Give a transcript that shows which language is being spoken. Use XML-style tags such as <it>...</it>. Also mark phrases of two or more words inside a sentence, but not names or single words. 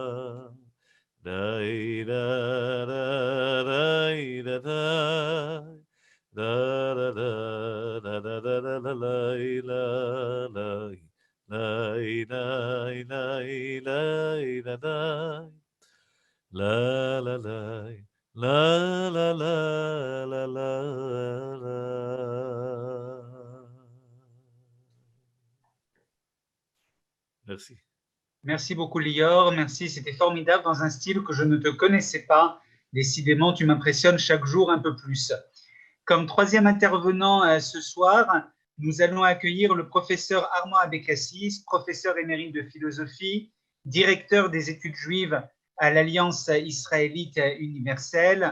<fr>די דה דה די דה די דה דה דה דה דה דה דה לי לה לי לי לי לי לי דה די לה לה לי לה לה לה לה לה. Merci. Merci beaucoup, Lior. Merci, c'était formidable dans un style que je ne te connaissais pas. Décidément, tu m'impressionnes chaque jour un peu plus. Comme troisième intervenant ce soir, nous allons accueillir le professeur Armand Abécassis, professeur émérite de philosophie, directeur des études juives à l'Alliance israélite universelle.</fr>